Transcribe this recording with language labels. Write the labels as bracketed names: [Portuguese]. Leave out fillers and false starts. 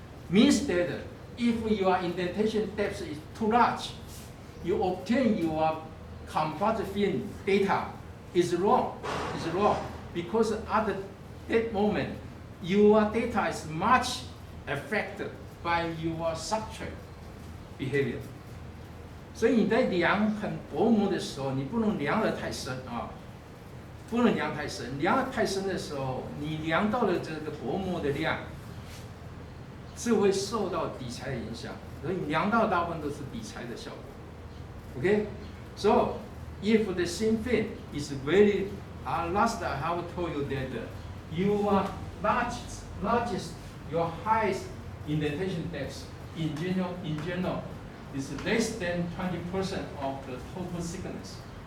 [English] Means that if your indentation depth is too large, you obtain your composite film data is wrong. Is wrong because at that moment your data is much affected by your substrate behavior. [Chinese] 所以你在量很薄膜的时候，你不能量得太深啊，不能量太深。量得太深的时候，你量到的这个薄膜的量是会受到底材的影响，所以量到大部分都是底材的效果。 [English] Okay, so if the thin film is very last I have told you that your largest, your highest indentation depth in general is less than 20% of the total thickness.